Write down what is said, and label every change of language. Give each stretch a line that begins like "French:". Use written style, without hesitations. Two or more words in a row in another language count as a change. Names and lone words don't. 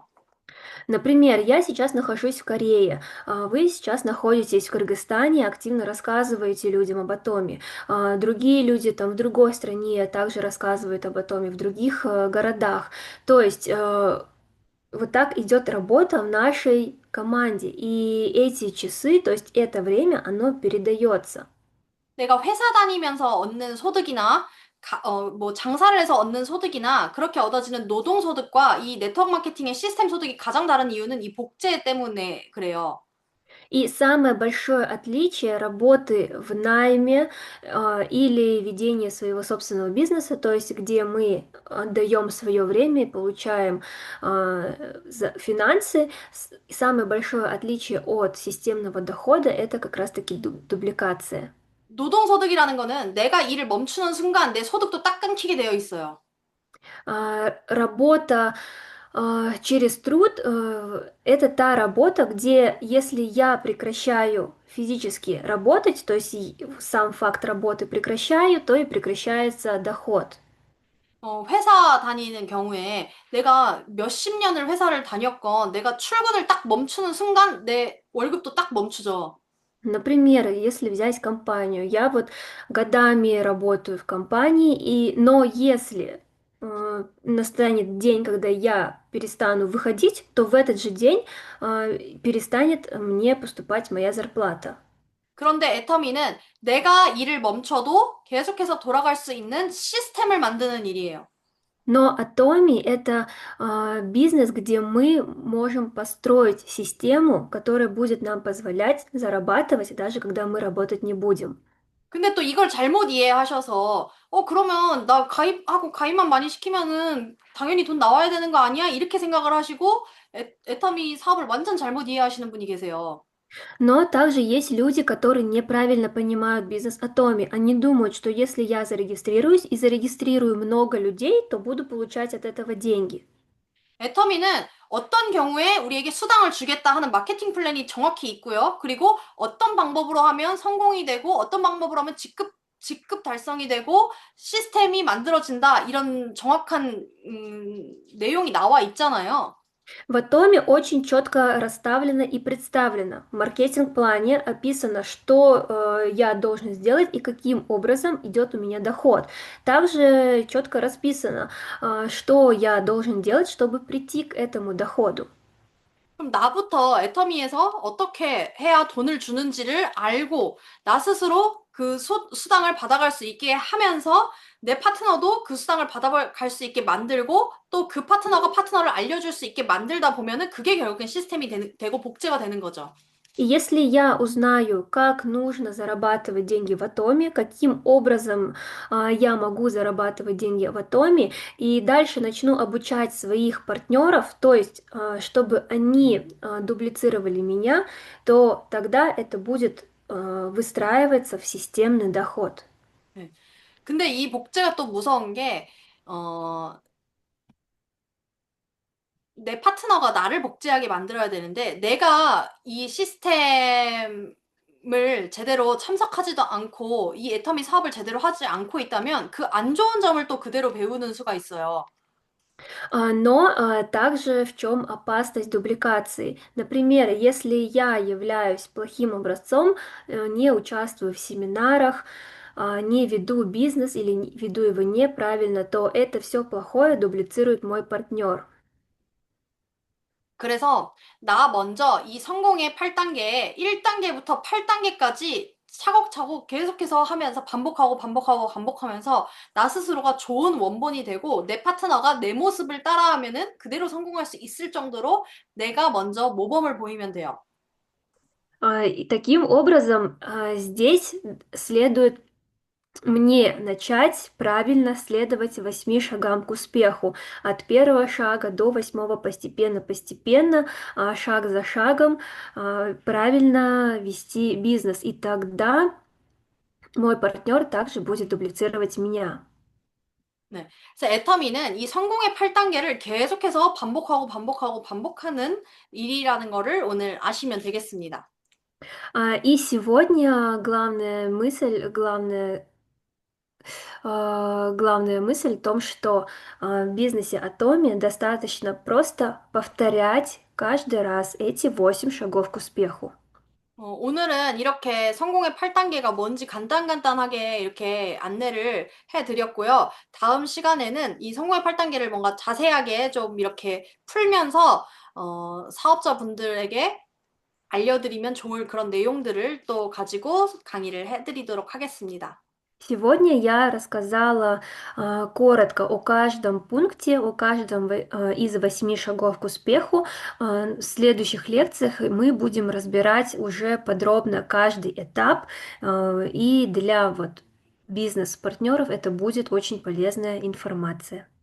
Russian: Например, я сейчас нахожусь в Корее, вы сейчас находитесь в Кыргызстане, активно рассказываете людям об атоме. Другие люди там в другой стране также рассказывают об атоме, в других городах. То есть вот так идет работа в нашей команде. И эти часы, то есть это время, оно передается.
Korean: 내가 회사 다니면서 얻는 소득이나 뭐 장사를 해서 얻는 소득이나 그렇게 얻어지는 노동 소득과 이 네트워크 마케팅의 시스템 소득이 가장 다른 이유는 이 복제 때문에 그래요.
Russian: И самое большое отличие работы в найме или ведения своего собственного бизнеса, то есть где мы отдаем свое время и получаем финансы, самое большое отличие от системного дохода это как раз-таки дубликация.
Korean: 노동 소득이라는 거는 내가 일을 멈추는 순간 내 소득도 딱 끊기게 되어 있어요.
Russian: Работа через труд это та работа, где если я прекращаю физически работать, то есть сам факт работы прекращаю, то и прекращается доход.
Korean: 회사 다니는 경우에 내가 몇십 년을 회사를 다녔건 내가 출근을 딱 멈추는 순간 내 월급도 딱 멈추죠.
Russian: Например, если взять компанию, я вот годами работаю в компании, но если настанет день, когда я перестану выходить, то в этот же день перестанет мне поступать моя зарплата.
Korean: 그런데 애터미는 내가 일을 멈춰도 계속해서 돌아갈 수 있는 시스템을 만드는 일이에요.
Russian: Но Atomi — это бизнес, где мы можем построить систему, которая будет нам позволять зарабатывать, даже когда мы работать не будем.
Korean: 근데 또 이걸 잘못 이해하셔서, 그러면 나 가입만 많이 시키면은 당연히 돈 나와야 되는 거 아니야? 이렇게 생각을 하시고, 애터미 사업을 완전 잘못 이해하시는 분이 계세요.
Russian: Но также есть люди, которые неправильно понимают бизнес Atomi. Они думают, что если я зарегистрируюсь и зарегистрирую много людей, то буду получать от этого деньги.
Korean: 애터미는 어떤 경우에 우리에게 수당을 주겠다 하는 마케팅 플랜이 정확히 있고요. 그리고 어떤 방법으로 하면 성공이 되고 어떤 방법으로 하면 직급 달성이 되고 시스템이 만들어진다. 이런 정확한 내용이 나와 있잖아요.
Russian: В Atomi очень четко расставлено и представлено. В маркетинг-плане описано, что я должен сделать и каким образом идет у меня доход. Также четко расписано, что я должен делать, чтобы прийти к этому доходу.
Korean: 그럼 나부터 애터미에서 어떻게 해야 돈을 주는지를 알고 나 스스로 그 수당을 받아갈 수 있게 하면서 내 파트너도 그 수당을 받아갈 수 있게 만들고 또 그 파트너가 파트너를 알려줄 수 있게 만들다 보면은 그게 결국엔 시스템이 되고 복제가 되는 거죠.
Russian: И если я узнаю, как нужно зарабатывать деньги в Атоме, каким образом я могу зарабатывать деньги в Атоме, и дальше начну обучать своих партнеров, то есть чтобы они дублицировали меня, то тогда это будет выстраиваться в системный доход.
Korean: 네. 근데 이 복제가 또 무서운 게, 어, 내 파트너가 나를 복제하게 만들어야 되는데, 내가 이 시스템을 제대로 참석하지도 않고, 이 애터미 사업을 제대로 하지 않고 있다면, 그 안 좋은 점을 또 그대로 배우는 수가 있어요.
Russian: Но также в чем опасность дубликации? Например, если я являюсь плохим образцом, не участвую в семинарах, не веду бизнес или веду его неправильно, то это все плохое дублицирует мой партнер.
Korean: 그래서 나 먼저 이 성공의 8단계, 1단계부터 8단계까지 차곡차곡 계속해서 하면서 반복하면서 나 스스로가 좋은 원본이 되고 내 파트너가 내 모습을 따라하면은 그대로 성공할 수 있을 정도로 내가 먼저 모범을 보이면 돼요.
Russian: И таким образом, здесь следует мне начать правильно следовать 8 шагам к успеху. От первого шага до 8 постепенно, шаг за шагом правильно вести бизнес. И тогда мой партнер также будет дублицировать меня.
Korean: 네. 그래서 애터미는 이 성공의 8단계를 계속해서 반복하는 일이라는 거를 오늘 아시면 되겠습니다.
Russian: И сегодня главная мысль в том, что в бизнесе Atomi достаточно просто повторять каждый раз эти 8 шагов к успеху.
Korean: 오늘은 이렇게 성공의 8단계가 뭔지 간단하게 이렇게 안내를 해드렸고요. 다음 시간에는 이 성공의 8단계를 뭔가 자세하게 좀 이렇게 풀면서, 사업자분들에게 알려드리면 좋을 그런 내용들을 또 가지고 강의를 해드리도록 하겠습니다.
Russian: Сегодня я рассказала коротко о каждом пункте, о каждом из 8 шагов к успеху. В следующих лекциях мы будем разбирать уже подробно каждый этап, и для вот бизнес-партнеров это будет очень полезная информация.